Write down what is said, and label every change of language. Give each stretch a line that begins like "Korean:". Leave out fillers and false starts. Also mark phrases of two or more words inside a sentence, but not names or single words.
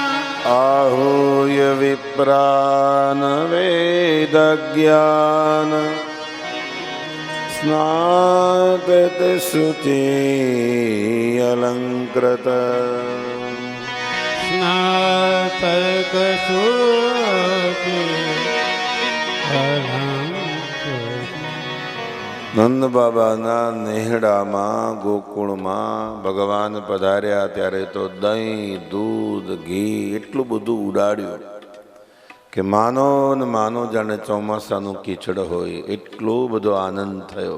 Sanskrit: आहूय विप्रान् वेद ज्ञान स्नातत शुचि अलंकृत स्नातक सूचि अलंकृत
Gujarati: નંદ બાબાના નેહડામાં ગોકુળમાં ભગવાન પધાર્યા ત્યારે તો દહીં દૂધ ઘી એટલું બધું ઉડાડ્યું કે માનો ને માનો જાણે ચોમાસાનું કીચડ હોય એટલો બધો આનંદ થયો.